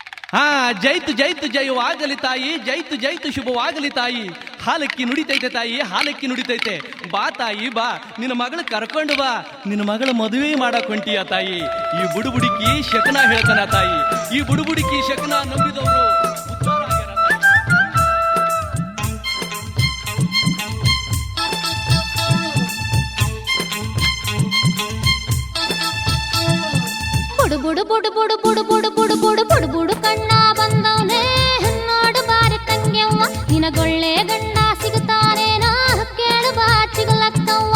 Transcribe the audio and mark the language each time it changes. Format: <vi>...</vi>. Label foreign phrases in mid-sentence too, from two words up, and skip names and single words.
<kn>ಹಾ, ಜೈತು ಜೈತು ಜಯವಾಗಲಿ ತಾಯಿ, ಜೈತು ಜೈತು ಶುಭವಾಗಲಿ ತಾಯಿ. ಹಾಲಕ್ಕಿ ನುಡಿತೈತೆ ತಾಯಿ, ಹಾಲಕ್ಕಿ ನುಡಿತೈತೆ. ಬಾ ತಾಯಿ ಬಾ, ನಿನ್ನ ಮಗಳು ಕರ್ಕೊಂಡು ಬಾ. ನಿನ್ನ ಮಗಳ ಮದುವೆ ಮಾಡಕ್ ಹೊಂಟಿಯ ತಾಯಿ. ಈ ಬುಡುಬುಡಿಕಿ ಶಕನ ಹೇಳ್ತಾನ ತಾಯಿ. ಈ ಬುಡುಬುಡಿಕಿ ಶಕನ ನಂಬಿದವರು ಉದ್ಧಾರ ಆಗ್ಯಾರ ಬುಡು ಬುಡು ಬುಡು ಬುಡು ಬುಡು ಬುಡು ಬುಡು ಬುಡು ಬುಡು ಬುಡು ಕಣ್ಣ ಬಂದವನೇ ನೋಡು ಬಾರಿ ತಂಗ್ಯವ್ವ, ನಿನಗೊಳ್ಳೆ ಗಂಡ ಸಿಗುತ್ತಾನೇನೋ ಕೇಳು ಬಾ ಚಿಗಲಕ್ಕವ್ವ.</kn>